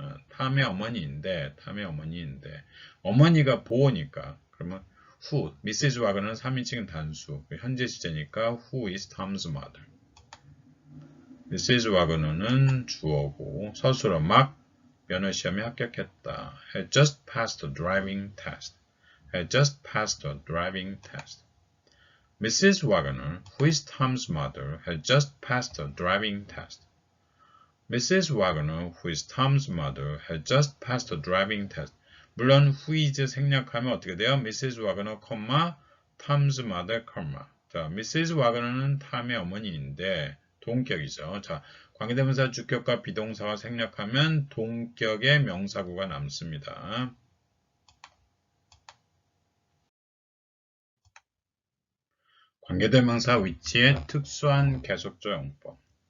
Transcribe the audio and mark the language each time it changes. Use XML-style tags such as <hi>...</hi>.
<ko>탐의 어머니인데 어머니가 보호니까 그러면 who, Mrs. 와그너는 3인칭 단수, 현재 시제니까</ko> <en>who is Tom's mother. Mrs.</en> <ko>와그너는 주어고 서술어 막 면허 시험에 합격했다.</ko> <en>Had just passed the driving test. Had just passed the driving test. Mrs. Wagner, who is Tom's mother, had just passed the driving test. Mrs. Wagner, who is Tom's mother, had just passed the driving test.</en> <ko>물론 who is 생략하면 어떻게 돼요?</ko> <en>Mrs. Wagner, Tom's mother, 자, Mrs.</en> <ko>Wagner는 탐의 어머니인데 동격이죠. 자, 관계대명사 주격과 비동사가 생략하면 동격의 명사구가 남습니다. 관계대명사 위치의 특수한 계속조 용법.</ko>